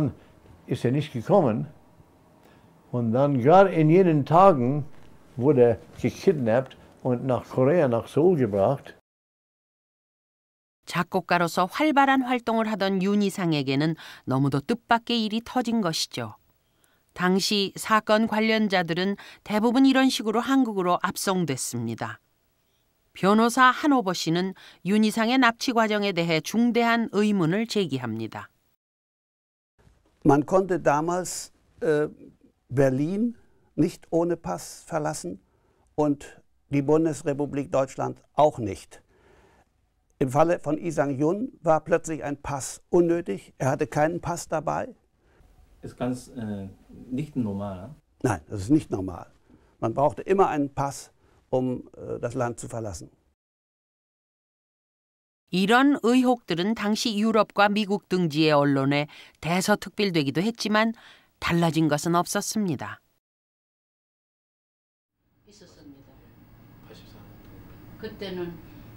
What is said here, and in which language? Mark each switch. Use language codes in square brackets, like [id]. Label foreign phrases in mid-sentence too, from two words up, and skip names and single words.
[de] Und dann ist er nicht gekommen. Und dann gerade in jenen Tagen wurde er gekidnappt und nach Korea, nach Seoul gebracht. [ko] 작곡가로서 활발한 활동을 하던 윤희상에게는 너무도 뜻밖의 일이 터진 것이죠. 당시 사건 관련자들은 대부분 이런 식으로 한국으로 압송됐습니다. 변호사 한오버 씨는 윤희상의 납치 과정에 대해 중대한 의문을 제기합니다. [de] Man konnte damals Berlin nicht ohne Pass verlassen und die Bundesrepublik Deutschland auch nicht. Im Falle von Lee Sang-yun war plötzlich ein Pass unnötig. Er hatte keinen Pass dabei. Ist ganz nicht normal. Nein, das ist nicht normal. Man brauchte immer einen Pass, um das Land zu verlassen. [ko] 이런 의혹들은 당시 유럽과 미국 등지의 언론에 대서특필되기도 했지만 달라진 것은 없었습니다. 있었습니다. 그때는